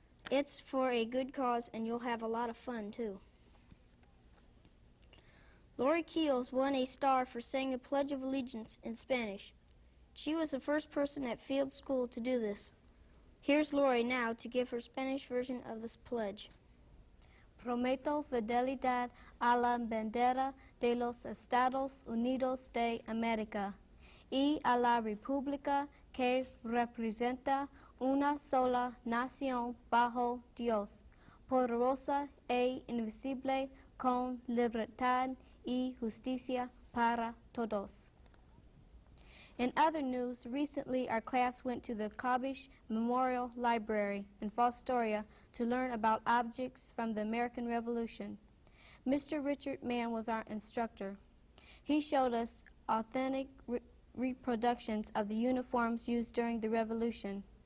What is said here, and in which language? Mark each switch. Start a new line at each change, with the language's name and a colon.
English: It's for a good cause, and you'll have a lot of fun, too. Lori Keels won a star for saying the Pledge of Allegiance in Spanish. She was the first person at Field School to do this. Here's Lori now to give her Spanish version of this pledge.
Spanish: Prometo fidelidad a la bandera de los Estados Unidos de América y a la república que representa una sola nación bajo Dios, poderosa e invisible, con libertad y justicia para todos.
English: In other news, recently our class went to the Kabish Memorial Library in Fostoria to learn about objects from the American Revolution. Mr. Richard Mann was our instructor. He showed us authentic reproductions of the uniforms used during the Revolution.